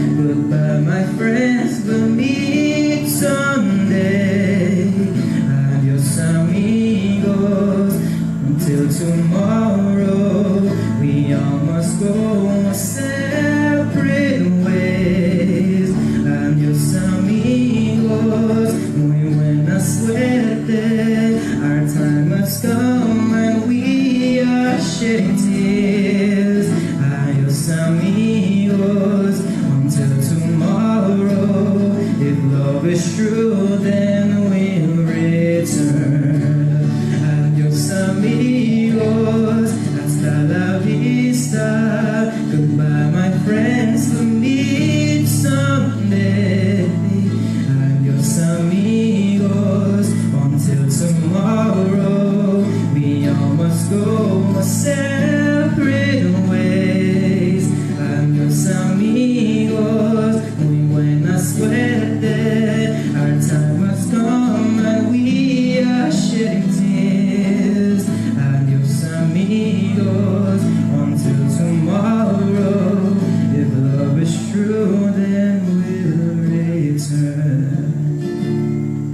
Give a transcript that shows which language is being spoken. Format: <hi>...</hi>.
<en>Goodbye my friends, we'll meet someday.</en> <es>Adios amigos,</es> <en>until tomorrow, we all must go our separate ways.</en> <es>Adios amigos, muy buena suerte.</es> <en>Our time has come and we are shedding tears.</en> <es>Adios amigos,</es> <en>until tomorrow. If love is true, then we'll return.</en> <es>Adios amigos, hasta la vista.</es> <en>Goodbye my friends, we'll meet someday.</en> <es>Adios amigos,</es> <en>until tomorrow. We all must go our separate ways.</en> <es>Adios amigos, muy buena suerte.</es> <en>Our time has come and we are shedding tears.</en> <es>Adios amigos,</es> <en>until tomorrow. If love is true, then we'll return.</en>